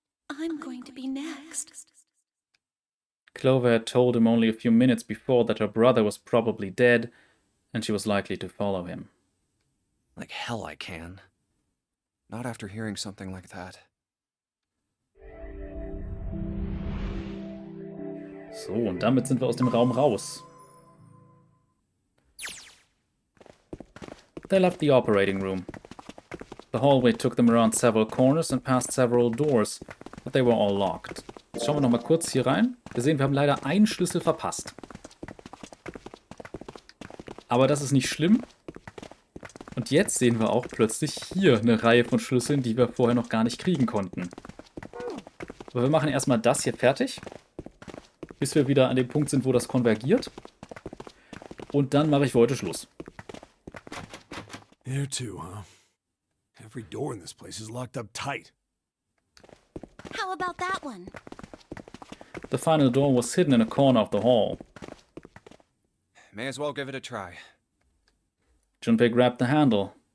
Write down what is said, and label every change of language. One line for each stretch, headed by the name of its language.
English: I'm going to be next. Clover had told him only a few minutes before that her brother was probably dead, and she was likely to follow him. Like hell I can. Not after hearing something like that.
German: So, und damit sind wir aus dem Raum raus.
English: They left the operating room. The hallway took them around several corners and past several doors, but they were all locked.
German: Jetzt schauen wir noch mal kurz hier rein. Wir sehen, wir haben leider einen Schlüssel verpasst. Aber das ist nicht schlimm. Und jetzt sehen wir auch plötzlich hier eine Reihe von Schlüsseln, die wir vorher noch gar nicht kriegen konnten. Aber wir machen erstmal das hier fertig, bis wir wieder an dem Punkt sind, wo das konvergiert. Und dann mache ich für heute Schluss.
English: There too, huh? Every door in this place is locked up tight. How about that one? The final door was hidden in a corner of the hall. May as well give it a try. Junpei grabbed the handle.